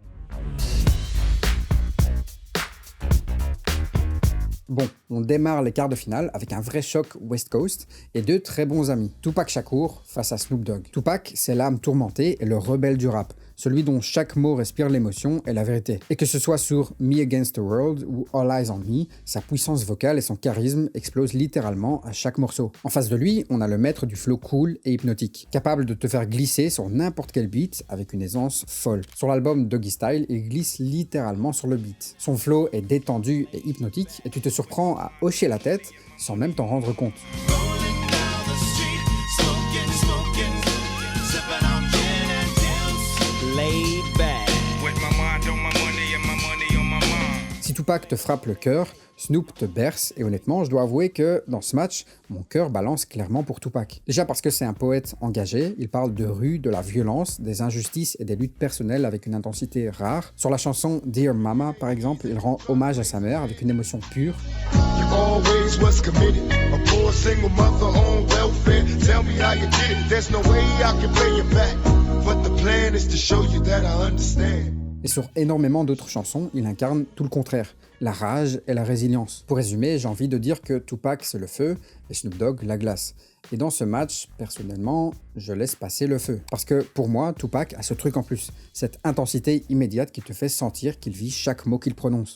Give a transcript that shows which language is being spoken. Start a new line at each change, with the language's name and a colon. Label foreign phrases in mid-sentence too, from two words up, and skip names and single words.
French: Bon, on démarre les quarts de finale avec un vrai choc West Coast et deux très bons amis. Tupac Shakur face à Snoop Dogg. Tupac, c'est l'âme tourmentée et le rebelle du rap, celui dont chaque mot respire l'émotion et la vérité. Et que ce soit sur Me Against the World ou All Eyes on Me, sa puissance vocale et son charisme explosent littéralement à chaque morceau. En face de lui, on a le maître du flow cool et hypnotique, capable de te faire glisser sur n'importe quel beat avec une aisance folle. Sur l'album Doggy Style, il glisse littéralement sur le beat. Son flow est détendu et hypnotique et tu te surprends à hocher la tête sans même t'en rendre compte.
English: condo, my money and my money on my mind.
French: Si Tupac te frappe le cœur, Snoop te berce, et honnêtement, je dois avouer que dans ce match, mon cœur balance clairement pour Tupac. Déjà parce que c'est un poète engagé, il parle de rue, de la violence, des injustices et des luttes personnelles avec une intensité rare. Sur la chanson Dear Mama, par exemple, il rend hommage à sa mère avec une émotion pure.
English: You always was committed, a poor single mother on welfare. Tell me how you did it, there's no way I can pay you back. But the plan is to show you that I understand.
French: Et sur énormément d'autres chansons, il incarne tout le contraire, la rage et la résilience. Pour résumer, j'ai envie de dire que Tupac c'est le feu et Snoop Dogg la glace. Et dans ce match, personnellement, je laisse passer le feu. Parce que pour moi, Tupac a ce truc en plus, cette intensité immédiate qui te fait sentir qu'il vit chaque mot qu'il prononce.